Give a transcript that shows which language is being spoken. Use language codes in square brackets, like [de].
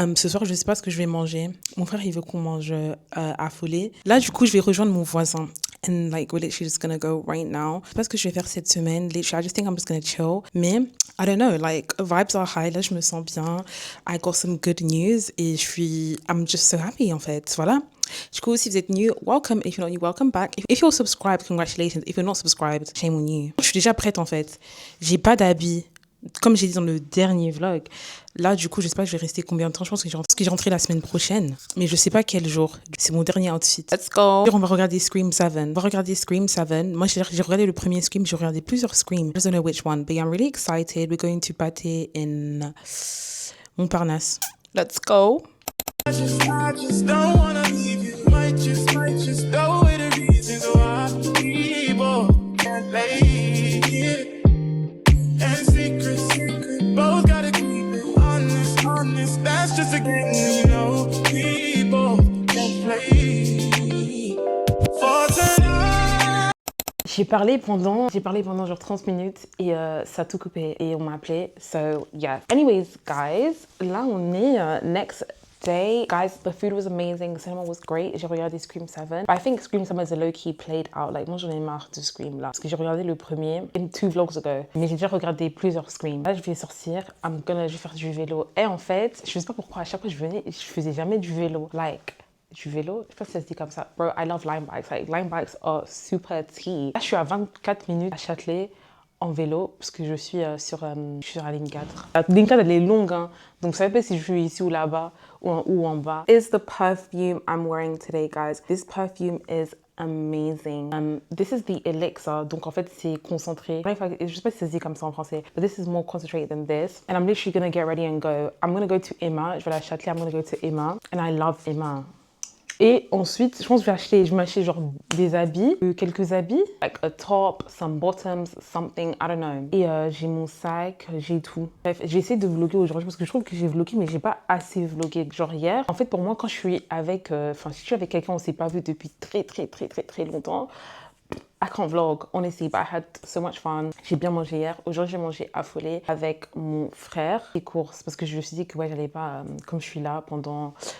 [fr] Ce soir, je sais pas ce que je vais manger. Mon frère, il veut qu'on mange affolé. Là, du coup, je vais rejoindre mon voisin. [en] And like, we're literally just gonna go right now. [fr] Je sais pas ce que je vais faire cette semaine. [en] Literally, I just think I'm just gonna chill. Mais, I don't know, like, vibes are high. [fr] Là, je me sens bien. [en] I got some good news. Et I'm just so happy, [fr] en fait. [en] Voilà. [fr] Du coup, si vous êtes new, [en] welcome. If you're not new, welcome back. If you're subscribed, congratulations. If you're not subscribed, shame on you. [fr] Je suis déjà prête, en fait. J'ai pas d'habits. Comme j'ai dit dans le dernier vlog, là, du coup, je sais pas que je vais rester combien de temps. Je pense que j'ai rentré la semaine prochaine, mais je sais pas quel jour. C'est mon dernier outfit. [en] Let's go! [fr] On va regarder Scream 7. On va regarder Scream 7. Moi, j'ai regardé le premier Scream, j'ai regardé plusieurs Scream. [en] I don't know which one, but I'm really excited. We're going to party in Montparnasse. Let's go! I just don't wanna leave you. Might just go with the reasons why people can't lay it. And secret, both gotta keep it honest, that's just a game, you know, people can't play for tonight. [fr] J'ai parlé pendant genre 30 minutes et ça a tout coupé et on m'a appelé, [en] so yeah. Anyways, guys, [fr] là on est [en] next day. Guys, the food was amazing, the cinema was great. [fr] J'ai regardé Scream 7. [en] But I think Scream 7 is a low-key played out. [fr] Like, moi j'en ai marre de Scream là. Parce que j'ai regardé le premier 2 vlogs ago. Mais j'ai déjà regardé plusieurs Scream. Là, je vais sortir, je vais faire du vélo. Et en fait, je sais pas pourquoi, à chaque fois que je venais, je faisais jamais du vélo. Like, du vélo, je sais pas si ça se dit comme ça. [en] Bro, I love Lime bikes. Like, Lime bikes are super tea. [fr] Là, je suis à 24 minutes à Châtelet en vélo, parce que je suis sur la ligne 4. La ligne 4, elle est longue, hein. Donc, vous savez pas si je suis ici ou là-bas, ou en bas. [en] Is the perfume I'm wearing today, guys. This perfume is amazing. This is the Elixir. [fr] Donc, en fait, c'est concentré. Je sais pas si ça se dit comme ça en français, [en] but this is more concentrated than this. And I'm literally gonna get ready and go. I'm gonna go to Emma. [fr] Je vais aller à Châtelet. [en] I'm gonna go to Emma. And I love Emma. [fr] Et ensuite, je pense que je vais m'acheter genre des habits, quelques habits, [en] like a top, some bottoms, something, I don't know. [fr] Et j'ai mon sac, j'ai tout. Bref, j'ai essayé de vlogger aujourd'hui parce que je trouve que j'ai vlogué, mais j'ai pas assez vlogué. Genre hier, en fait, pour moi, quand je suis avec, si je suis avec quelqu'un, on s'est pas vu depuis très longtemps. [en] I can't vlog, honestly, but I had so much fun. [fr] J'ai bien mangé hier. Aujourd'hui, j'ai mangé affolé avec mon frère. Les courses, parce que je me suis dit que ouais, j'allais pas, comme je suis là pendant...